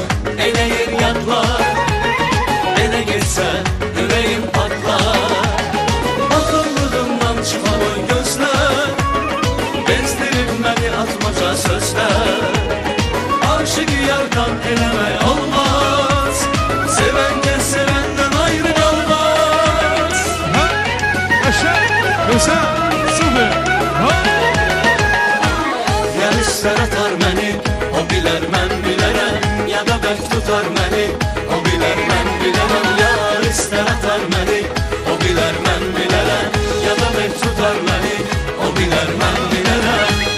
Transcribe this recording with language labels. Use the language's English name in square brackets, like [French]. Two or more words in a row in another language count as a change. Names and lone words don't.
[Turkish] eleyir yatlar Ele geçsen yüreğim patlar Akıllılığımdan çıkan o gözler Bezdirip beni atmaca sözler Aşık yardan eleme olmaz Seven de sevenden ayrı kalmaz [Azerbaijani] Gözəl, süper. Ha! Ya ister atar məni, o bilər mən bilərəm. Ya da bək tutar məni, o bilər mən bilərəm. Ya ister atar məni, o bilər mən bilərəm. Ya da bək tutar məni, o bilər mən bilərəm.